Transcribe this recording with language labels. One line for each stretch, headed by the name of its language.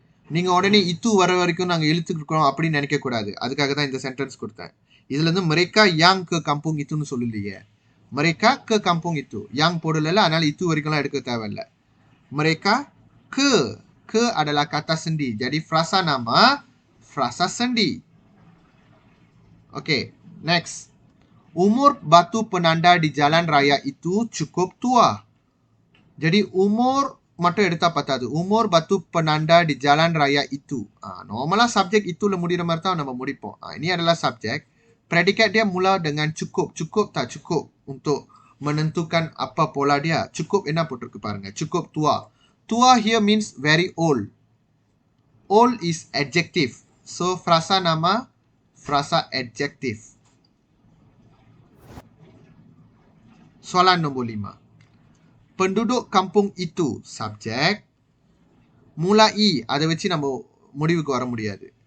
Tamil: நீங்க உடனே itu வர வரைக்கும் நாங்க இழுத்துட்டு இருக்கோம் அப்படின்னு நினைக்க கூடாது. அதுக்காக தான் இந்த சென்டென்ஸ் கொடுத்தேன். இதுல இருந்து
Malay: mereka yang ke kampung itu
Tamil: ன்னு சொல்லலையே.
Malay: Mereka ke kampung itu.
Tamil: Yang போடல, அதனால itu வரைக்கும்லாம் எடுக்க தேவையில்லை.
Malay: Mereka ke adalah kata sendi. Jadi frasa nama, frasa sendi. Okay, next. Umur batu penanda di jalan raya itu cukup tua. Jadi umur மட்டும் எடுத்தா பத்தாது. Umur batu penanda di jalan raya itu. Normalnya subjek ituல முடிகிற மாதிரி தான் நம்ம முடிப்போம். Ini adalah subjek. Predikat dia mula dengan cukup. Cukup tak cukup untuk menentukan apa pola dia.
Tamil: Cukup என்ன போட்டிருக்கு பாருங்க.
Malay: Cukup tua.
English: Tua here means very old. Old is adjective.
Malay: So, frasa nama, frasa adjective. Soalan nombor 5. Penduduk kampung itu, subjek.
Tamil: Mulai, அதை வச்சு நம்ம முடிவுக்கு வர முடியாது.